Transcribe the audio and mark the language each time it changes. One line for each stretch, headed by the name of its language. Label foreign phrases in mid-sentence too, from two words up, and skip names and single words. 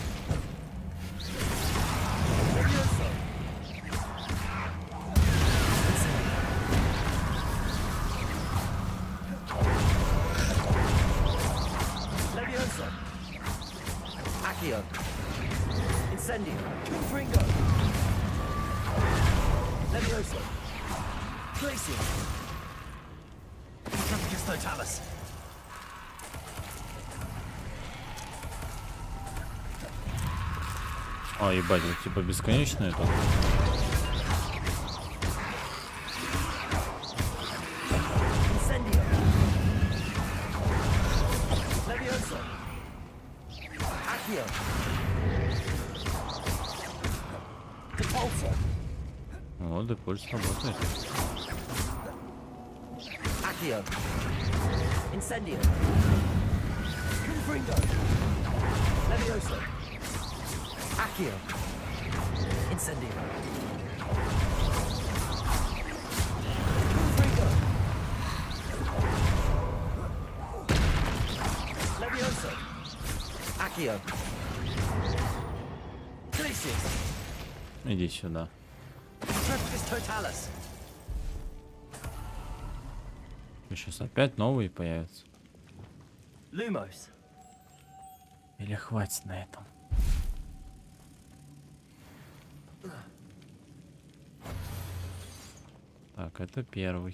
Russian: Levioso. Levioso. Accio. Incendio. Confringo. Levioso. Glacius. Trapicus totalis. А, ебать, вот типа бесконечно это. Incendio. Levioso. Accio. Depulso. Вот, депульс работает. Accio. Incendio. Confringo. Levioso. Accio. Incendio. Confringo. Levioso. Accio. Glacius. Иди сюда. Trapicus totalis. Сейчас опять новые появятся. Lumos. Или хватит на этом? Так, это первый.